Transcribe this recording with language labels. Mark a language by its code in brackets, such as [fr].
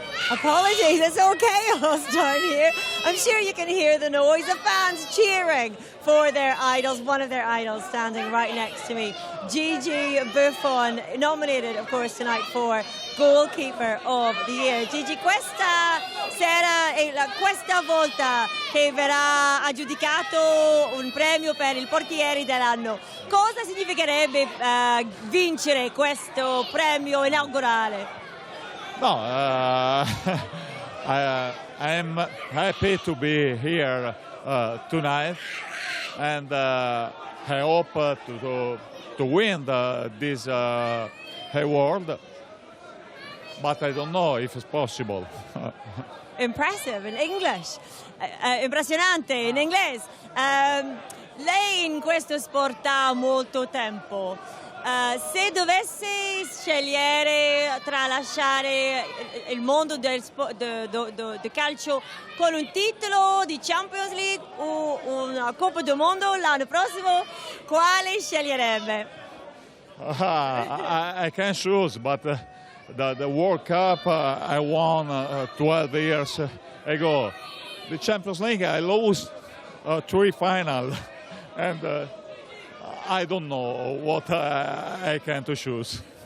[en] Apologies, it's all chaos down here. I'm sure you can hear the noise of fans cheering for their idols, one of their idols standing right next to me. Gigi Buffon, nominated, of course, tonight for Goalkeeper of the Year. [it] Gigi, questa sera e questa volta che verrà aggiudicato un premio per il portiere dell'anno. Cosa significherebbe vincere questo premio inaugurale? [en] No, I am happy to be here tonight, and I hope to win this award, but I don't know if it's possible. Impressive in English, [it] impressionante in inglese. Lei in questo sport ha molto tempo. Se dovesse scegliere tra lasciare il mondo del calcio con un titolo di Champions League o una Coppa del Mondo l'anno prossimo, quale sceglierebbe? [en] I can choose, but the World Cup I won 12 years ago. The Champions League I lost 3 finals, and I don't know what I can to choose.